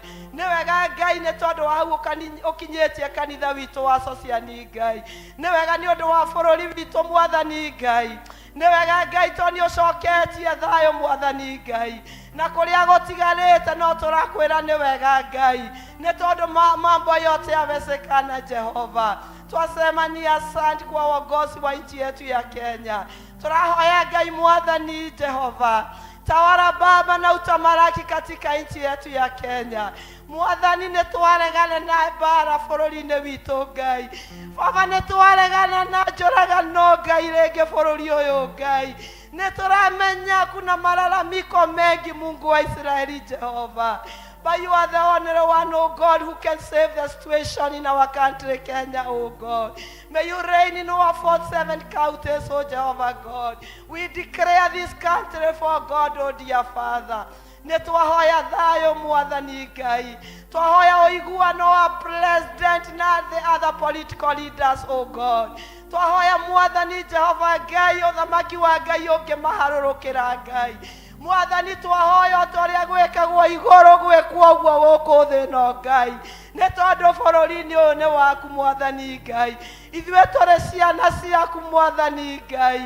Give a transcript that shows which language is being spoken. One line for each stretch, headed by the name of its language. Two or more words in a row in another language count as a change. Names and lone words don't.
Kikuyu: Nĩ wega Ngai nĩ tondũ wa hau ũkinyĩtie kanitha witũ wa Sociani Ngai. Nĩ wega nĩ ũndũ wa bũrũri witũ Mwathani Ngai. Nĩ wega Ngai tondũ nĩ ũcoketie thayũ Mwathani Ngai. Na kũrĩa gũtigarĩte no tũrakwĩra nĩ wega Ngai. Nĩ tondũ
Swahili: mambo yote yawezekana Jehova. Twasema ni asante kwa uongozi wa nchi yetu ya Kenya.
Kikuyu: Turahoya Ngai Mwathani Jehova.
Swahili: Tawala Baba na utamaraki katika nchi yetu ya Kenya.
Kikuyu: Mwathani nĩtwaregana na bara bũrũri-inĩ witũ Ngai. Baba nĩtwaregana na njũragano Ngai rĩngĩ bũrũri ũyũ Ngai.
Swahili: Nĩtũramenya kuna malalamiko mengi Mungu wa Israeli Jehova.
English: But you are the only one, oh God, who can save the situation in our country, Kenya, oh God. May you reign in our 47 counties, oh Jehovah God. We declare this country for God, oh dear Father.
Kikuyu: Nĩtwahoya thayũ Mwathani Ngai. Twahoya ũiguano wa president na
English: the other political leaders, oh God.
Kikuyu: Twahoya Mwathani Jehova Ngai, ũthamaki wa Ngai ũngĩmaharũrũkĩra Ngai. Mwathani twahoya ũrĩa gwĩkagwo igũrũ gwĩkwo ũguo gũkũ thĩ ĩno Ngai. Nĩ tondũ bũrũri-inĩ ũyũ nĩ waku Mwathani Ngai. Ithuĩ tũrĩ ciana ciaku Mwathani Ngai.